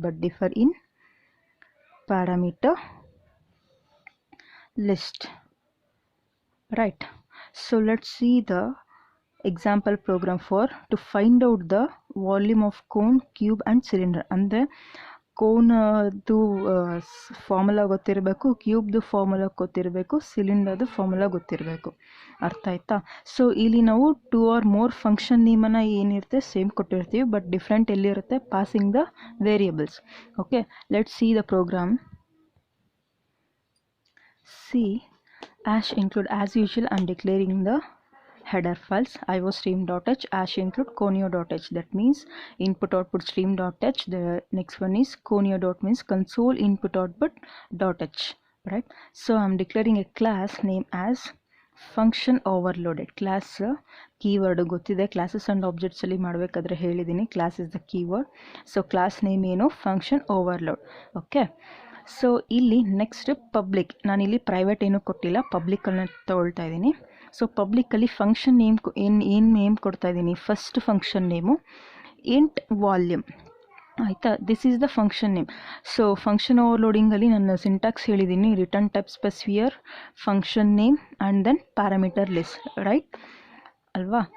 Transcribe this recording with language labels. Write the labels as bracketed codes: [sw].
[en] But differ in parameter list, right? So let's see the example program to find out the volume of cone, cube and cylinder. [kn] ಅಂದರೆ ಕೋನದು formula ಗೊತ್ತಿರಬೇಕು, ಕ್ಯೂಬ್ದು formula ಗೊತ್ತಿರಬೇಕು, ಸಿಲಿಂಡರ್ದು formula ಗೊತ್ತಿರಬೇಕು. ಅರ್ಥ ಆಯ್ತಾ? So ಇಲ್ಲಿ ನಾವು 2 or more function ನೇಮನ್ನು ಏನಿರುತ್ತೆ same ಕೊಟ್ಟಿರ್ತೀವಿ, ಬಟ್ ಡಿಫ್ರೆಂಟ್ ಎಲ್ಲಿರುತ್ತೆ, [en] Passing the variables. Okay, let's see the program. See ash include as usual I'm declaring the header files iostream.h, ash include conio.h, that means input output stream.h. The next one is conio. Means console input output.h, right? So I'm declaring a class name as function overloaded. Class keyword [kn] ಗೊತ್ತಿದೆ, [en] classes and objects [kn] ಅಲ್ಲಿ ಮಾಡಬೇಕಾದ್ರೆ ಹೇಳಿದ್ದೀನಿ, [en] class is the keyword. So class name ಏನು, function overload. [kn] okay, so ಇಲ್ಲಿ next public, ನಾನಿಲ್ಲಿ private ಏನೂ ಕೊಟ್ಟಿಲ್ಲ, ಪಬ್ಲಿಕನ್ನು ತಗೊಳ್ತಾ ಇದ್ದೀನಿ. ಸೊ ಪಬ್ಲಿಕಲ್ಲಿ ಫಂಕ್ಷನ್ ನೇಮ್ ಏನು ನೇಮ್ ಕೊಡ್ತಾ ಇದ್ದೀನಿ, first function name int volume, ಆಯಿತಾ? [en] This is the function name. [kn] So function ಓವರ್ಲೋಡಿಂಗಲ್ಲಿ ನಾನು ಸಿಂಟ್ಯಾಕ್ಸ್ ಹೇಳಿದ್ದೀನಿ, return type ಸ್ಪೆಸಿಫಿಯರ್, function name and then parameter list, right ಅಲ್ವಾ?